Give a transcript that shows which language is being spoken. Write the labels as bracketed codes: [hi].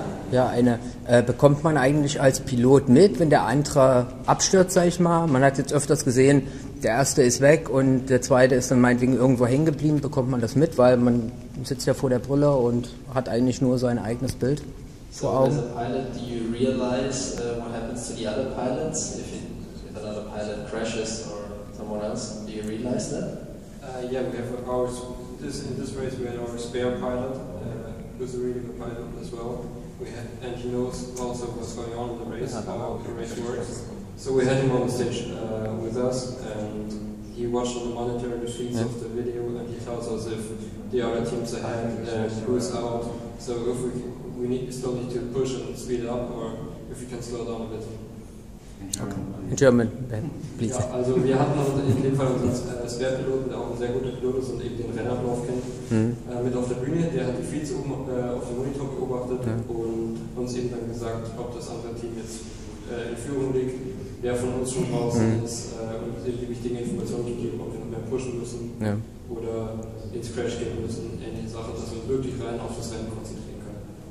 [de] Ja, bekommt man eigentlich als Pilot mit, wenn der andere abstürzt, sag ich mal? Man hat jetzt öfters gesehen, der erste ist weg und der zweite ist dann meinetwegen irgendwo hängen geblieben. Bekommt man das mit, weil man sitzt ja vor der Brille und hat eigentlich nur sein eigenes Bild vor Augen? [en] So, as a pilot, do you realize what happens to the other pilots if another pilot crashes or someone else? Do you realize that? Yeah, we have in this race we had our spare pilot, who's a really good pilot as well. And he knows also what's going on in the race, how the race works. So we had him on the stage with us, and he watched on the monitor the feeds of the video, and he tells us if the other teams ahead and who is out. So if we still need to push and speed up, or if we can slow down a bit. In German, please. [de] Ja, also wir hatten in dem Fall unseren Spare-Piloten, der auch ein sehr guter Pilot ist und eben den Rennablauf kennt, mit auf der Bühne. Der hat die Feeds oben auf dem Monitor beobachtet und uns eben dann gesagt, ob das andere Team jetzt in Führung liegt, wer von uns schon draußen ist und uns eben die wichtigen Informationen gegeben, ob wir noch mehr pushen müssen oder ins Crash gehen müssen, ähnliche Sachen, dass wir uns wirklich rein auf das Rennen konzentrieren können.